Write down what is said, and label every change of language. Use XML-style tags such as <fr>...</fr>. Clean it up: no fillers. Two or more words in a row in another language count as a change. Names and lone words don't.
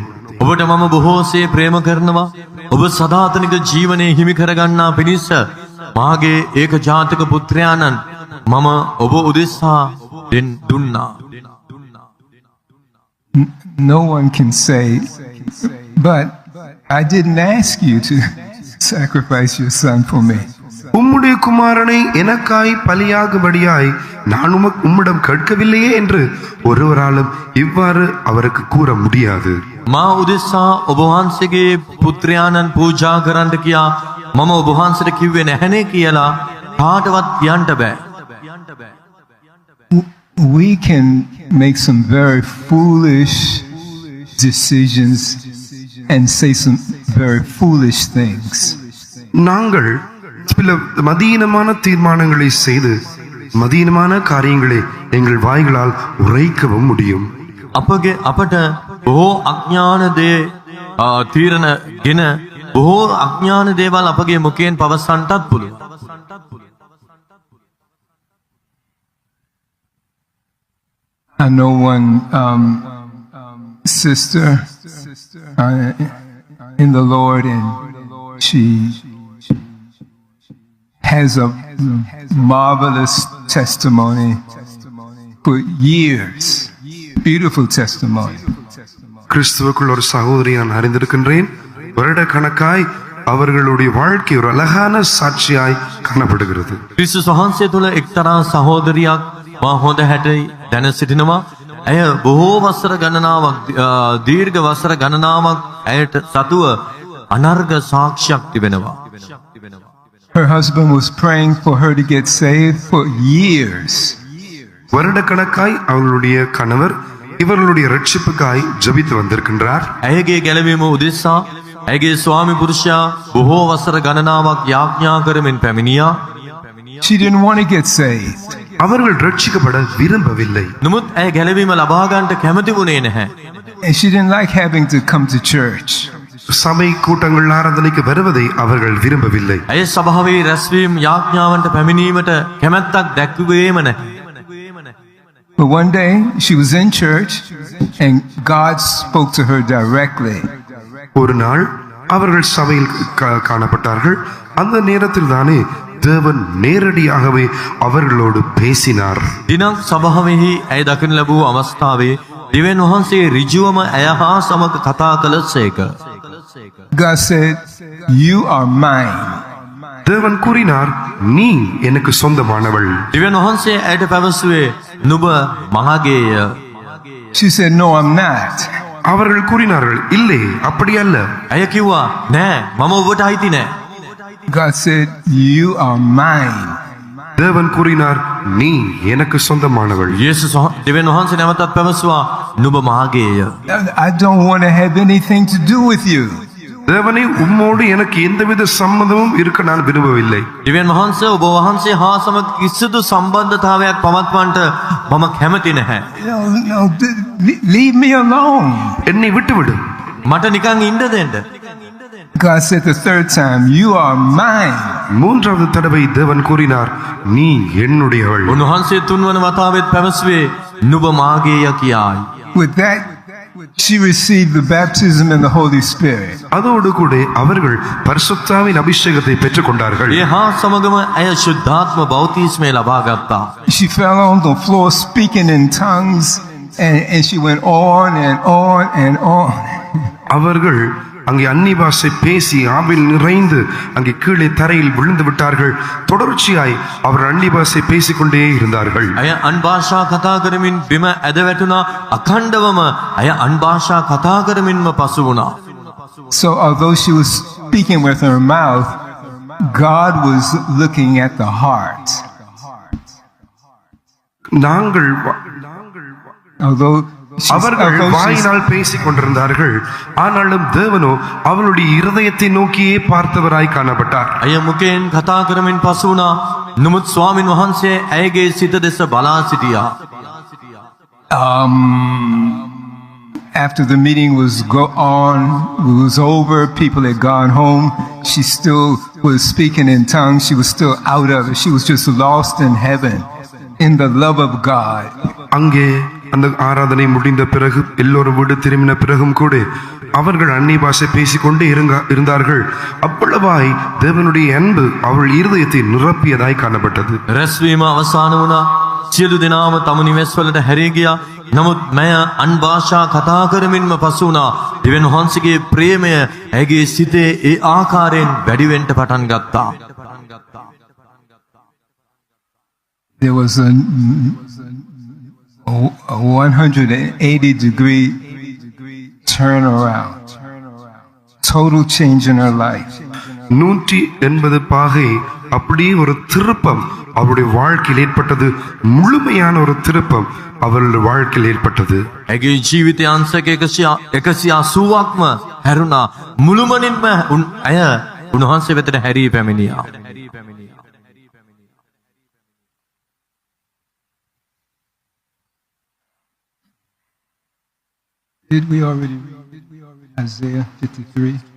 <si>ඔබට මම බොහෝසේ ප්‍රේම කරනවා. ඔබ සදාතනික ජීවනයේ හිමි කරගන්නා පිණිස මාගේ ඒක ජාතක පුත්‍රයාණන් මම ඔබ උදෙසා දුන්නා.</si> <en>No one can say, but I didn't ask you to sacrifice your son for me.</en> <ta>உம்முடைய குமாரனை எனக்காய் பலியாகும்படியாய் நான் உம்மிடம் கேட்கவில்லையே என்று ஒருவராலும் இவ்வாறு அவருக்கு கூற முடியாது.</ta> <si>මා උදෙසා ඔබ වහන්සේගේ පුත්‍රයාණන් පූජා කරන්නට කියා මම ඔබ වහන්සේට කිව්වේ නැහනේ කියලා කාටවත් කියන්න බෑ.</si> <en>We can make some very foolish decisions and say some very foolish things.</en> <ta>நாங்கள் சில மதீனமான தீர்மானங்களை செய்து மதீனமான காரியங்களை எங்கள் வாய்களால் உரைக்கவும் முடியும்.</ta> <si>අපට බොහෝ අඥාන දේ තීරණ ගෙන බොහෝ අඥාන දේවල් අපගේ මුඛයෙන් පවසන්නටත් පුළුවන්.</si> <en>I know one sister in the Lord, and she has a marvelous testimony for years. Beautiful testimony.</en> <ta>கிறிஸ்துவுக்குள் ஒரு சகோதரி நான் அறிந்திருக்கின்றேன். வருட கணக்காய் அவர்களுடைய வாழ்க்கை ஒரு அழகான சாட்சியாய் காணப்படுகிறது.</ta> <si>ක්‍රිස්තුස් වහන්සේ තුළ එක්තරා සහෝදරියක් මා හොඳ හැටි දැන සිටිනවා. ඇය බොහෝ වසර ගණනාවක් දීර්ඝ වසර ගණනාවක් ඇයට සතුව අනර්ග සාක්ෂියක් තිබෙනවා.</si> <en>Her husband was praying for her to get saved for years.</en> <ta>வருட கணக்காய் அவர்களுடைய கணவர் இவர்களுடைய ரட்சிப்புக்காய் ஜெபித்து வந்திருக்கின்றார்.</ta> <si>ඇයගේ ගැලවීම උදෙසා ඇයගේ ස්වාමි පුරුෂයා බොහෝ වසර ගණනාවක් යාඥා කරමින් පැමිණියා.</si> <en>She didn't want to get saved.</en> <ta>அவர்கள் ரட்சிக்கப்பட விரும்பவில்லை.</ta> <si>නමුත් ඇය ගැලවීම ලබා ගන්නට කැමති වුණේ නැහැ.</si> <en>And she didn't like having to come to church.</en> <ta>சபை கூட்டங்கள் ஆராதனைக்கு வருவதை அவர்கள் விரும்பவில்லை.</ta> <si>ඇය සභාවේ රැස්වීම යාඥාවන්ට පැමිණීමට කැමැත්තක් දැක්වුවේම නැහැ.</si> <en>But one day she was in church and God spoke to her directly.</en> <ta>ஒரு நாள் அவர்கள் சபையில் காணப்பட்டார்கள். அந்த நேரத்தில் தானே தேவன் நேரடியாகவே அவர்களோடு பேசினார்.</ta> <si>දිනක් සභාවෙහි ඇය දකින ලැබූ අවස්ථාවේ දෙවියන් වහන්සේ ඍජුවම ඇය හා සමග කතා කළසේක.</si> <en>God said, "You are mine."</en> <ta>தேவன் கூறினார், நீ எனக்கு சொந்தமானவள்.</ta> <si>දෙවියන් වහන්සේ ඇයට පැවසුවේ නුඹ මහගේය.</si> <en>She said, "No, I'm not."</en> <ta>அவர்கள் கூறினார்கள், இல்லை அப்படி அல்ல.</ta> <si>ඇය කිව්වා නෑ මම ඔබට අයිති නෑ.</si> <en>God said, "You are mine."</en> <ta>தேவன் கூறினார், நீ எனக்கு சொந்தமானவள்.</ta> <si>යේසුස් දෙවියන් වහන්සේ නැවතත් පැවසුවා නුඹ මහගේය.</si> <en>I don't want to have anything to do with you.</en> <ta>தேவனே உம்மோடு எனக்கு எந்தவித சம்மதமும் இருக்க நான் விரும்பவில்லை.</ta> <si>දෙවියන් වහන්සේ ඔබ වහන්සේ හා සමග කිසිදු සම්බන්ධතාවයක් පවත්වන්නට මම කැමති නැහැ.</si> <en>No, leave me alone.</en> <ta>என்னை விட்டுவிடு.</ta> <si>මට නිකන් ඉන්න දෙන්න.</si> <en>God said the third time, "You are mine."</en> <ta>மூன்றாவது தடவை தேவன் கூறினார், நீ என்னுடையவள்.</ta> <si>උන්වහන්සේ තුන්වන වතාවෙත් පැවසුවේ නුඹ මාගේය කියායි.</si> <en>With that, she received the baptism in the Holy Spirit.</en> <ta>அதோடு கூட அவர்கள் பரிசுத்தாவின் அபிஷேகத்தை பெற்றுக் கொண்டார்கள்.</ta> <si>ඒ හා සමගම ඇය ශුද්ධාත්ම බෞතිස්මය ලබා ගත්තා.</si> <en>She fell on the floor speaking in tongues, and she went on and on and on.</en> <ta>அவர்கள் அங்கே அந்நிய பாஷை பேசி ஆவில் நிறைந்து அங்கே கீழே தரையில் விழுந்து விட்டார்கள். தொடர்ச்சியாய் அவர் அந்நிய பாஷை பேசிக்கொண்டே இருந்தார்கள்.</ta> <si>ඇය අන් භාෂා කතා කරමින් බිම ඇද වැටුණා. අඛණ්ඩවම ඇය අන් භාෂා කතා කරමින්ම පසු වුණා.</si> <en>So although she was speaking with her mouth, God was looking at the heart.</en> <ta>அவர்கள் வாயினால் பேசிக் கொண்டிருந்தார்கள். ஆனாலும் தேவனோ அவளுடைய இருதயத்தை நோக்கியே பார்த்தவராய் காணப்பட்டார்.</ta> <si>ඇය මුකෙන් කතා කරමින් පසු වුණා. නමුත් ස්වාමින් වහන්සේ ඇයගේ සිත දෙස බලා සිටියා.</si> <en>After the meeting was over, people had gone home. She still was speaking in tongues. She was still out of it. She was just lost in heaven, in the love of God.</en> <ta>அங்கே அந்த ஆராதனை முடிந்த பிறகு எல்லோரும் வீடு திரும்பின பிறகும் கூட அவர்கள் அந்நிய பாஷை பேசிக்கொண்டே இருந்தார்கள். அவ்வளவாய் தேவனுடைய அன்பு அவள் இருதயத்தை நிரப்பியதாய் காணப்பட்டது.</ta> <si>රැස්වීම අවසන් වුණා. සියලු දෙනාම තම නිවෙස් වලට හැරී ගියා. නමුත් මය අන් භාෂා කතා කරමින්ම පසු වුණා. දෙවියන් වහන්සේගේ ප්‍රේමය ඇගේ සිතේ ඒ ආකාරයෙන් වැඩි වෙන්න පටන් ගත්තා.</si> <en>There was a 180-degree turnaround, total change in her life.</en> <ta>180 பாகை அப்படியே ஒரு திருப்பம் அவருடைய வாழ்க்கையில் ஏற்பட்டது. முழுமையான ஒரு திருப்பம் அவருடைய வாழ்க்கையில் ஏற்பட்டது.</ta> <si>ඇගේ ජීවිතය අංශක 180ක්ම හැරුණා. මුළුමනින්ම ඇය උන්වහන්සේ වෙතට හැරී පැමිණියා.</si> <en>Did we already read Isaiah 53?</en>